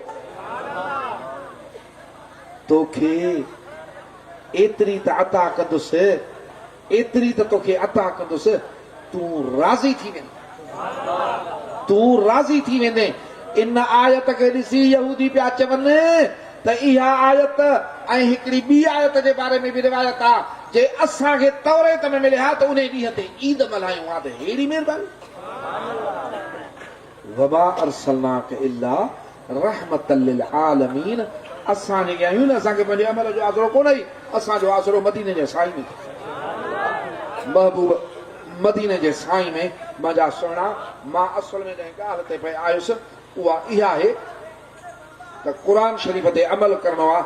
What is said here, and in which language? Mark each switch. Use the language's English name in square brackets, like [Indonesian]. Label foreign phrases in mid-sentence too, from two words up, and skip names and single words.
[Sindhi] तोखे एतिरी त अता कंदुसि एतिरी त तोखे अता कंदुसि तूं राज़ी थी वेंदे इन आयत खे ॾिसी यहूदी पिया चवनि त इहा आयत ऐं हिकिड़ी ॿी आयत जे बारे में बि रिवायत आहे जे असांखे तौरेत में मिलिया त उन ॾींहं ते ईद मल्हायूं हा त अहिड़ी महिरबानी [Arabic] وما أرسلناك إلا رحمة للعالمين [Sindhi] असां जेके आहियूं न असांखे पंहिंजे अमल जो आसरो कोन ई असांजो आसरो मदीने जे साईं में महबूब मदीने जे साईं में मुंहिंजा सुहिणा मां असल में जंहिं ॻाल्हि ते पई आयुसि उहा इहा आहे त क़ुरान शरीफ़ ते अमल करणो आहे